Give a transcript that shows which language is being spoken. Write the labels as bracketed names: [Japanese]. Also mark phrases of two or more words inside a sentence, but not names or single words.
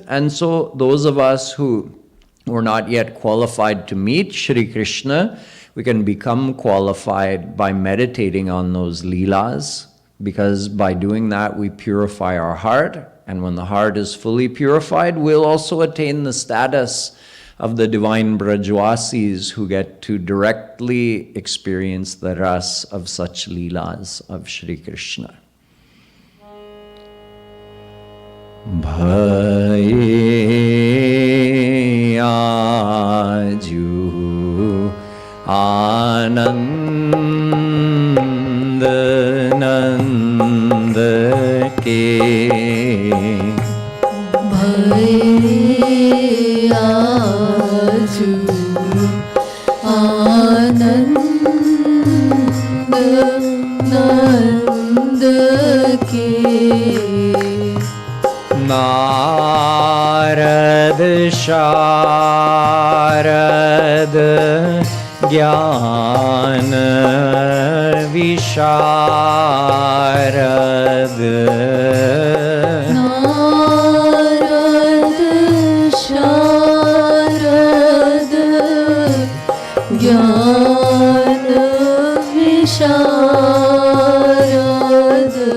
[English] And so those of us who were not yet qualified to meet Shri Krishna, we can become qualified by meditating on those leelas, because by doing that we purify our heart, and when the heart is fully purified, we'll also attain the status of the divine Brajwasis who get to directly experience the ras of such leelas of Shri Krishna. [Braj] भये आजु आनंद नंद के भये आजु आनंद नंद के नारद शारद ज्ञान विशारद नारद शारद ज्ञान विशारद